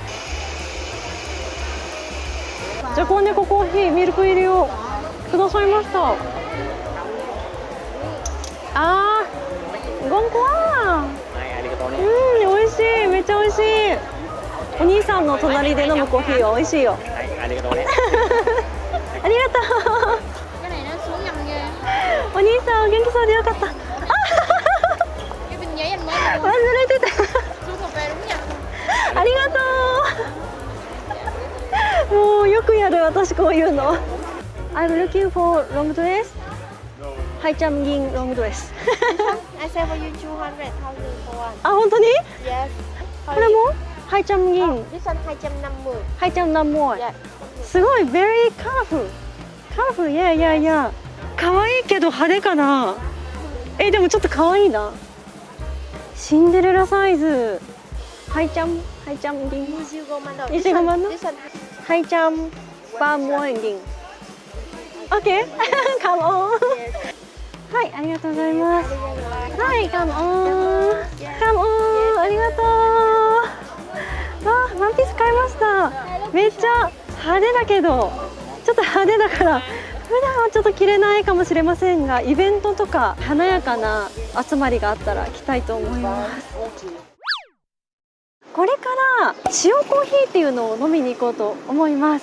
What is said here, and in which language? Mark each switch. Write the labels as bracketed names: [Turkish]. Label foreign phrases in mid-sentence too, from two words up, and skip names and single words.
[Japanese] じゃこねこコーヒーミルク入りをくださいました。あー、ゴンコワはい、ありがとうね。美味しい。めっちゃ美味しい。お兄さんの隣で飲むコーヒーは美味しいよ。はい、ありがとうね。ありがとう。 [Vietnamese] Cái này nó xuống nhầm ghê. [Japanese] お兄さん元気そうでよかった。 [Vietnamese] Cái bình giấy anh mới mua. [Japanese] 忘れてた。 [Vietnamese] Xuống cà phê đúng nhầm. [Japanese] ありがとう。もうよくやる私こういうの。 [English] I'm looking for long dress. [Vietnamese] Hai trăm nghìn [English] long dress. I sell for you 200,000 for one. [Japanese] あ、本当に？ [English] Yes. [Japanese] これも 250 nghìn. [English] This one 250. 250. Yeah. すごい very colorful. Colorful, yeah, yeah, yeah. [Japanese] 可愛いけど派手かな。でもちょっと可愛いな。シンデレラサイズ。250 nghìn. [Vietnamese] 25 man đồng. [Japanese] 25 万 [English] This one [Vietnamese] 230 nghìn. OK. [English] Come on. [Japanese] はい、ありがとうございます。 [English] はい、come on. Come on. [Japanese] ありがとう。ワンピース買いました。めっちゃ派手だけど、ちょっと派手だから普段はちょっと着れないかもしれませんが、イベントとか華やかな集まりがあったら着たいと思います。これから塩コーヒーっていうのを飲みに行こうと思います。